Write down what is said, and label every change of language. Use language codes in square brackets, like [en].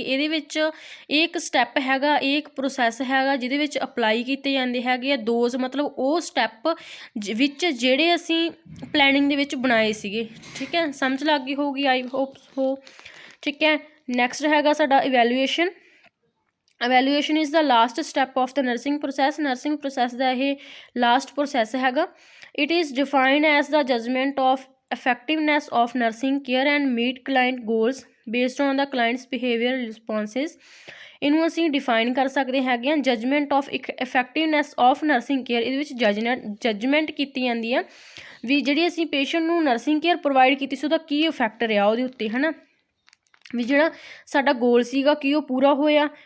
[pa] ਇਹਦੇ ਵਿੱਚ ਇਹ ਇੱਕ ਸਟੈਪ ਹੈਗਾ, ਇਹ ਇੱਕ ਪ੍ਰੋਸੈਸ ਹੈਗਾ ਜਿਹਦੇ ਵਿੱਚ ਅਪਲਾਈ ਕੀਤੇ ਜਾਂਦੇ ਹੈਗੇ ਆ ਦੋਜ਼ ਮਤਲਬ ਉਹ ਸਟੈਪ ਵਿੱਚ ਜਿਹੜੇ ਅਸੀਂ ਪਲੈਨਿੰਗ ਦੇ ਵਿੱਚ ਬਣਾਏ ਸੀਗੇ, ਠੀਕ ਹੈ। ਸਮਝ ਲੱਗ ਗਈ ਹੋਊਗੀ ਆਈ ਹੋਪ ਹੋ, ਠੀਕ ਹੈ। ਨੈਕਸਟ ਹੈਗਾ ਸਾਡਾ evaluation. [en] evaluation is the last step of the [pa] nursing process. Nursing process ਦਾ ਇਹ ਲਾਸਟ ਪ੍ਰੋਸੈਸ ਹੈਗਾ। [en] It is defined as the judgement of effectiveness of nursing care and meet client goals based on the client's behavior responses। [pa] ਇਹਨੂੰ ਅਸੀਂ define ਕਰ ਸਕਦੇ ਹੈਗੇ ਹਾਂ judgement of ਇਫੈਕਟਿਵਨੈਸ of nursing care. ਇਹਦੇ ਵਿੱਚ ਜਜਮੈਂਟ ਕੀਤੀ ਜਾਂਦੀ ਆ ਵੀ ਜਿਹੜੀ ਅਸੀਂ ਪੇਸ਼ੈਂਟ ਨੂੰ ਨਰਸਿੰਗ ਕੇਅਰ ਪ੍ਰੋਵਾਈਡ ਕੀਤੀ ਸੀ ਉਹਦਾ ਕੀ ਇਫੈਕਟ ਰਿਹਾ ਉਹਦੇ ਉੱਤੇ, ਹੈ ਨਾ, ਵੀ ਜਿਹੜਾ ਸਾਡਾ ਗੋਲ ਸੀਗਾ ਕੀ ਉਹ ਪੂਰਾ ਹੋਇਆ।